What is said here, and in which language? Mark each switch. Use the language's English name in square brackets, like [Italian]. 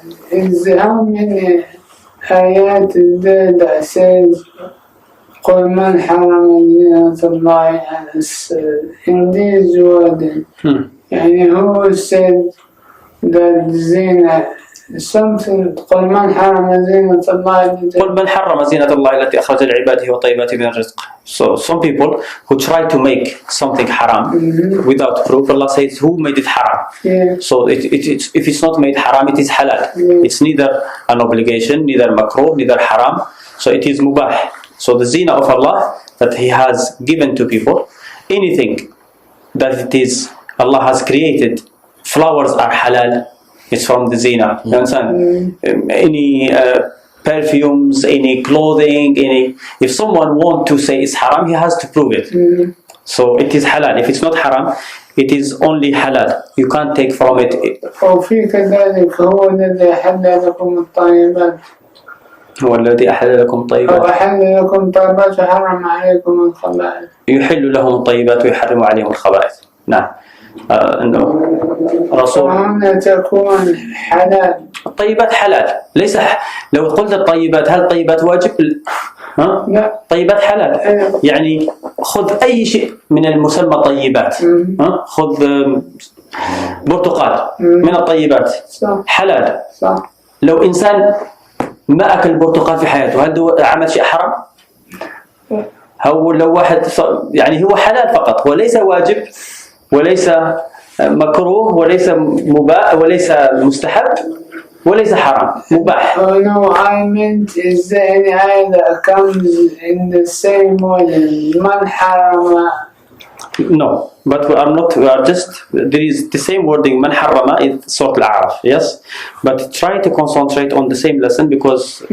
[English] Is how many ayat that says [Arabic] قل من حرم زينة الله [English] in this word, [Arabic] يعني [English] who said that zina something [Arabic] قل من حرم زينة الله قل من حرم زينة الله التي أخرج لعباده وطيبات من الرزق. [English] So some people who try to make something haram without proof, Allah says who made it haram. So if it's not made haram, it is halal. It's neither an obligation, neither makruh, neither haram. So it is mubah. So the zina of Allah that He has given to people, anything that it is Allah has created, flowers are halal, it's from the zina. You understand? Any perfumes, any clothing, if someone wants to say it's haram, he has to prove it. So it is halal. If it's not haram, it is only halal. You can't take from it. [Arabic] وفي كذلك هو الذي أحل لكم الطيبات هو الذي أحل لكم الطيبات وأحل لكم الطيبات وحرم عليكم الخبائث. يحل لهم الطيبات ويحرم عليهم الخبائث. نعم. انه رسول وهنا تكون حلال. الطيبات حلال، ليس لو قلت الطيبات هل الطيبات واجب؟ ها؟ لا. طيبات حلال. يعني خذ اي شيء من المسمى طيبات. ها؟ خذ برتقال من الطيبات. صح. حلال. صح. لو انسان ما اكل برتقال في حياته هل هو عمل شيء حرام؟ هو لو واحد يعني هو حلال فقط وليس واجب وليس مكروه وليس مباح وليس مستحب وليس حرام، مباح. [English] Oh no, I meant is there any ayah that comes in the same way man harama? No, but we are just, there is the same wording man harama is Surah Al-A'raf, yes, but try to concentrate on the same lesson because